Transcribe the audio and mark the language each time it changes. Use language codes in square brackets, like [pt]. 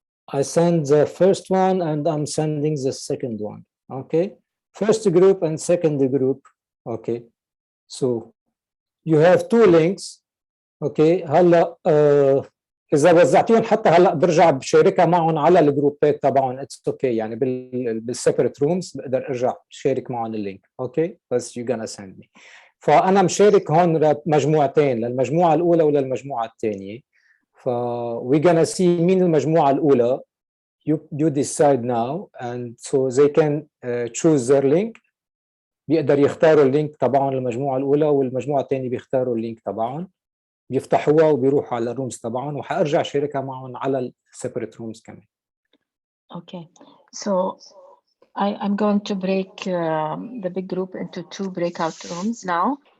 [en] I send the first one, and I'm sending the second one. Okay. First group and second group. Okay. So you have two links. Okay. هلا [ar] اذا وزعتيهم حتى هلا برجع بشاركها معهم على الجروبات تبعهم. [en] it's okay [ar] يعني بالسيبريت رومز بقدر ارجع شارك معهم اللينك. [en] Okay بس you gonna send me. [ar] فانا مشارك هون مجموعتين، للمجموعه الاولى وللمجموعه الثانيه. ف [en] we gonna see [ar] مين المجموعه الاولى. [en] you decide now and so they can choose their link. [ar] بيقدر يختاروا اللينك تبعهم للمجموعه الاولى، والمجموعه الثانيه بيختاروا اللينك تبعهم، بيفتحوها وبيروحوا على الرومز تبعهم، وحارجع شاركها معهم على السيبريت رومز كمان. [en] Okay, so I'm going to break the big group into 2 breakout rooms now.